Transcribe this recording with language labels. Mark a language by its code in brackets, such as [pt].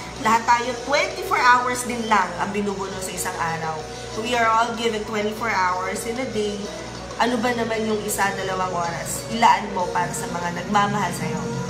[tl] Lahat tayo 24 hours din lang ang binubuno sa isang araw. [en] We are all given 24 hours in a day. [tl] Ano ba naman yung 1-2 oras? Ilaan mo para sa mga nagmamahal sa'yo.